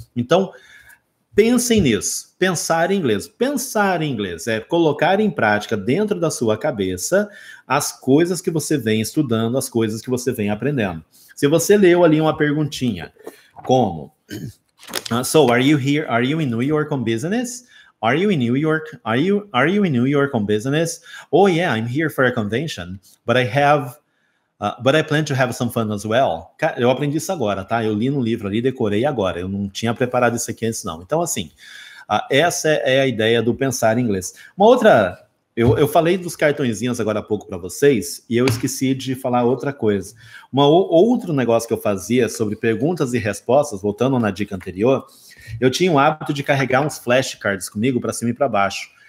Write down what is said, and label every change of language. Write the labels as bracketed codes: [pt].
[pt] Então, pensem nisso, pensar em inglês. Pensar em inglês é colocar em prática dentro da sua cabeça as coisas que você vem estudando, as coisas que você vem aprendendo. Se você leu ali uma perguntinha, como, [en] so are you here? Are you in New York on business? Are you in New York? Are you in New York on business? Oh yeah, I'm here for a convention, but I plan to have some fun as well. [pt] Cara, eu aprendi isso agora, tá? Eu li no livro ali, decorei agora. Eu não tinha preparado isso aqui antes, não. Então, assim, essa é a ideia do pensar em inglês. Uma outra... Eu falei dos cartõezinhos agora há pouco para vocês, e eu esqueci de falar outra coisa. Outro negócio que eu fazia sobre perguntas e respostas, voltando na dica anterior, eu tinha o hábito de carregar uns flashcards comigo para cima e para baixo.